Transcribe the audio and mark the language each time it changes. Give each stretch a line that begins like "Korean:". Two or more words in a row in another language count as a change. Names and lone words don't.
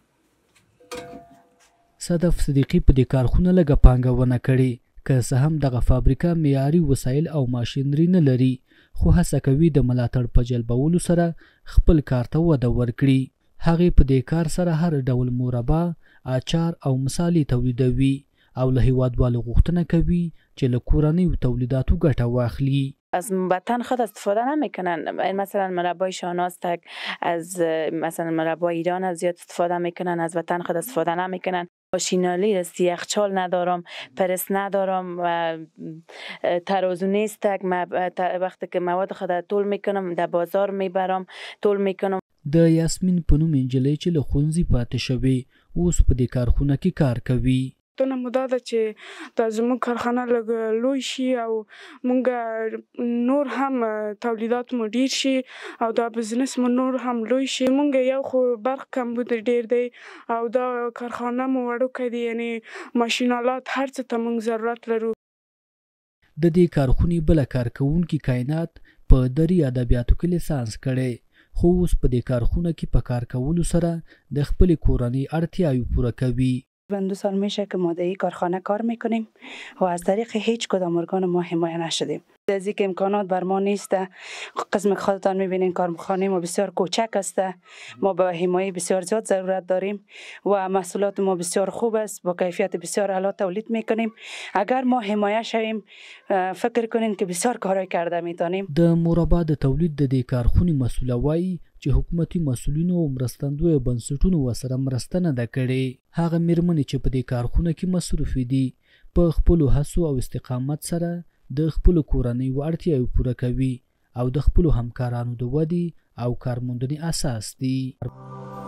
Pashto: صدف صدیقي په دې کارخونه لږه پانګونه کړې، که څه هم دغه فابریکه معیاري وسایل او ماشینري نه لري، خو هڅه کوي د ملاتړ په جلبولو سره خپل کار ته وده ورکړي. هغې په دې کار سره هر ډول مربا، اچار او مصالې تولیدوي او له هیوادوالو غوښتنه کوي چې له کورنیو تولیداتو ګټه واخلي.
Persian: از وطن خود استفاده نمیکنن. مثلا مربای شاهناز از مثلا مربای ایران از زیاد استفاده میکنن، از وطن خود استفاده نمیکنن. ماشینالی است، یخچال ندارم، پرس ندارم، ترازو نیست. وقتی که مواد خود طول میکنم در بازار میبرم، طول میکنم.
Pashto: د یاسمین په نوم نجلۍ چې له ښوونځي پاتې شوې اوس په دې کارخونه کې کار کوي. تونه مو دا ده چې دا زموږ کارخانه لږ لوی شي او مونږ نور هم تولیدات مو ډیر شي او دا بزنس مو نور هم لوی شي. مونږ یو خو برق کمبود ډیر دی او دا کارخانه مو وړوکی دی، یعنی ماشینالات هر څه ته مونږ ضرورت لرو. د دې کارخونې بله کارکوونکي کائنات په دري ادبیاتو کې لیسانس کړی، خو اوس په دې کارخونه کې په کار کولو سره د خپلې کورنۍ اړتیاوې پوره کوي.
Persian: من 2 سال میشه که ما در این کارخانه کار میکنیم و از طریق هیچ کدام ارگان ما حمایه نشدیم. از اینکه امکانات بر ما نیست، قسم خودتان میبینین کارخانه ما بسیار کوچک است، ما به حمایه بسیار زیاد ضرورت داریم و محصولات ما بسیار خوب است، با کیفیت بسیار اعلی تولید میکنیم. اگر ما حمایه شویم فکر کنین که بسیار کارای کرده میتونیم.
Pashto: د مربا د تولید د دې کارخونې مسئوله وایي چې حکومتي مسؤلینو او مرستندویو بنسټونو ورسره مرسته نه ده کړې. هغه میرمنې چې په دې کارخونه کې مصروفې دي په خپلو هڅو او استقامت سره د خپلو کورنیو اړتیاوې پوره کوي او د خپلو همکارانو د ودې او کارموندنې اساس دي.